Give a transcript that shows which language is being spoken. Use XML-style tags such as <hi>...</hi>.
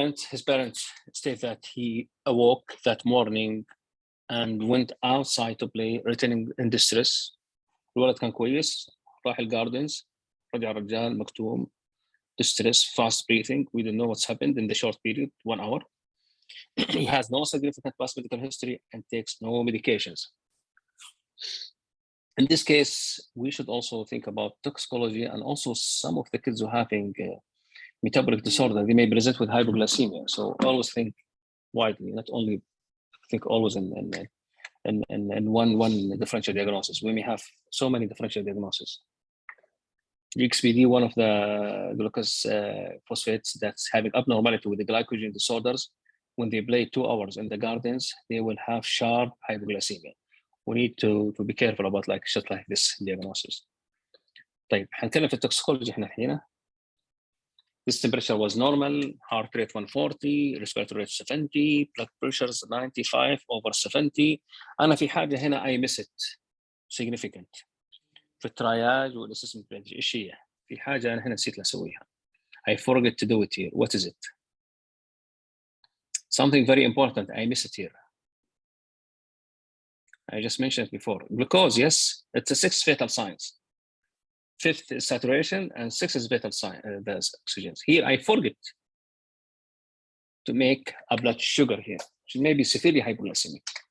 <en>His parents state that he awoke that morning and went outside to play, returning in distress.</en> <ar>الولد كان كويس، راح الجاردنز، رجع الرجال مكتوم،</ar> <en>distress, fast breathing. We don't know what's happened in the short period, 1 hour. He has no significant past medical history and takes no medications. In this case, we should also think about toxicology, and also some of the kids who are having metabolic disorder, they may present with hypoglycemia. So always think widely, not only think always in one differential diagnosis. We may have so many differential diagnoses. XPD, one of the glucose phosphates that's having abnormality with the glycogen disorders, when they play 2 hours in the gardens, they will have sharp hypoglycemia. We need to be careful about like shit like this diagnosis.</en> <ar>طيب هنتكلم في التوكسيكولوجي احنا الحين.</ar> <en>This temperature was normal, heart rate 140, respiratory rate 70, blood pressures 95/70.</en> <ar>أنا في حاجة هنا</ar> <en>I miss it significant.</en> <ar>في الترياج والاسسمنت بلانج ايش هي؟ في حاجه انا هنا نسيت اسويها.</ar> <en>I forget to do it here. What is it? Something very important. I miss it here. I just mentioned it before. Glucose, yes, it's a 6 fatal signs. 5th is saturation and 6 is vital sign. There's oxygens. Here I forget to make a blood sugar here, which may be severely hypoglycemic.</en>